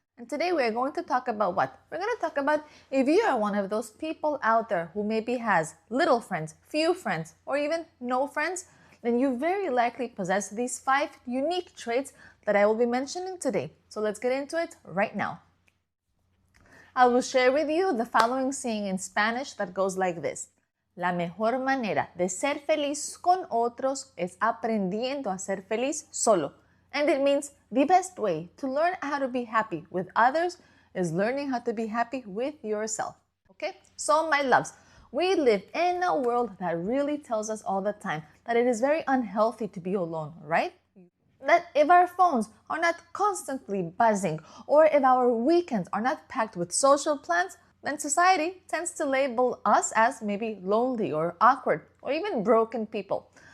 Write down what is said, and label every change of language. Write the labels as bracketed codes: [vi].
[en] And today we're going to talk about what? We're going to talk about if you are one of those people out there who maybe has little friends, few friends, or even no friends, then you very likely possess these 5 unique traits that I will be mentioning today. So let's get into it right now. I will share with you the following saying in Spanish that goes like this. [es] La mejor manera de ser feliz con otros es aprendiendo a ser feliz solo. [en] And it means the best way to learn how to be happy with others is learning how to be happy with yourself. Okay? So my loves, we live in a world that really tells us all the time that it is very unhealthy to be alone, right? That if our phones are not constantly buzzing or if our weekends are not packed with social plans, then society tends to label us as maybe lonely or awkward or even broken people.